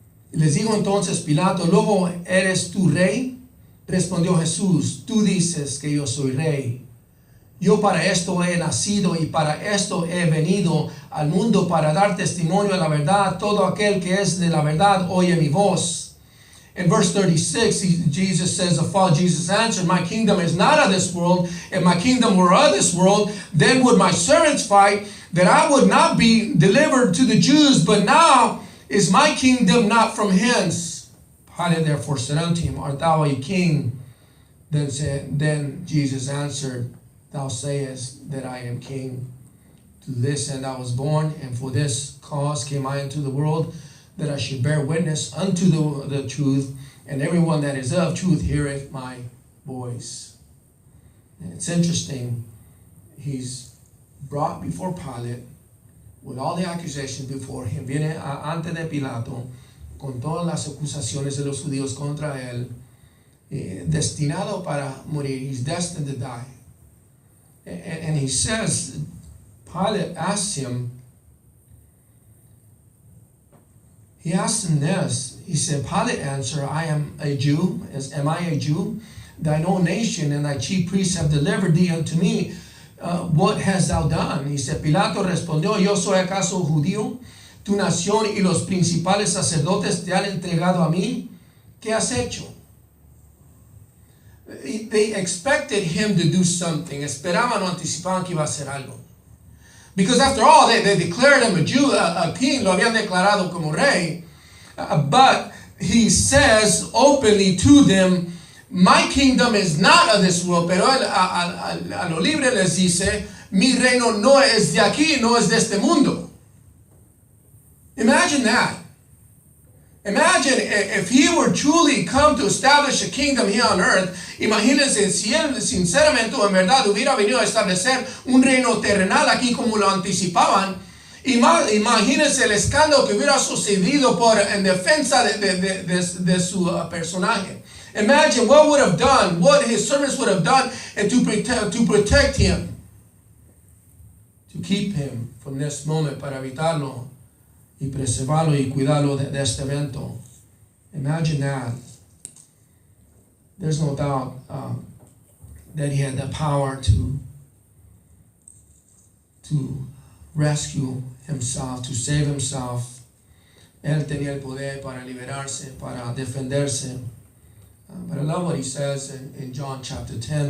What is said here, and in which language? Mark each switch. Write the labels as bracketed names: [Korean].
[Spanish] Les dijo entonces Pilato, ¿luego eres tú rey? Respondió Jesús, tú dices que yo soy rey. Yo para esto he nacido y para esto he venido al mundo, para dar testimonio de la verdad. Todo aquel que es de la verdad oye mi voz. [English] In verse 36, Jesus says, Jesus answered, my kingdom is not of this world. If my kingdom were of this world, then would my servants fight, that I would not be delivered to the Jews. But now is my kingdom not from hence. Pilate therefore said unto him, art thou a king? Then Jesus answered, thou sayest that I am king. To this end I was born, and for this cause came I into the world, that I should bear witness unto the truth, and everyone that is of truth heareth my voice. And it's interesting, he's brought before Pilate with all the accusations before him. [Spanish] Viene ante de Pilato con todas las acusaciones de los judíos contra él, destinado para morir. [English] He's destined to die. And he says, Pilate asks him, he asked him this. He said, Pilate answered, I am a Jew. Am I a Jew? Thine own nation and thy chief priests have delivered thee unto me. what hast thou done? [Spanish] Dice, Pilato respondió, ¿yo soy acaso judío? Tu nación y los principales sacerdotes te han entregado a mí. ¿Qué has hecho? [English] They expected him to do something. [Spanish] Esperaban o anticipaban que iba a hacer algo. [English] Because after all, they declared him a Jew, a king. [Spanish] Lo habían declarado como rey. [English] But he says openly to them, my kingdom is not of this world. [Spanish] Pero él a lo libre les dice, mi reino no es de aquí, no es de este mundo. [English] Imagine that. Imagine if he were truly come to establish a kingdom here on earth. [Spanish] Imagínense si él sinceramente o en verdad hubiera venido a establecer un reino terrenal aquí como lo anticipaban. Imagínense el escándalo que hubiera sucedido en defensa de su personaje. [English] Imagine what would have done, what his servants would have done and to protect him. To keep him from this moment, [Spanish] para evitarlo y preservarlo y cuidarlo de este evento. [English] Imagine that. There's no doubt that he had the power to rescue himself, to save himself. [Spanish] Él tenía el poder para liberarse, para defenderse. [English] But I love what he says in John chapter 10.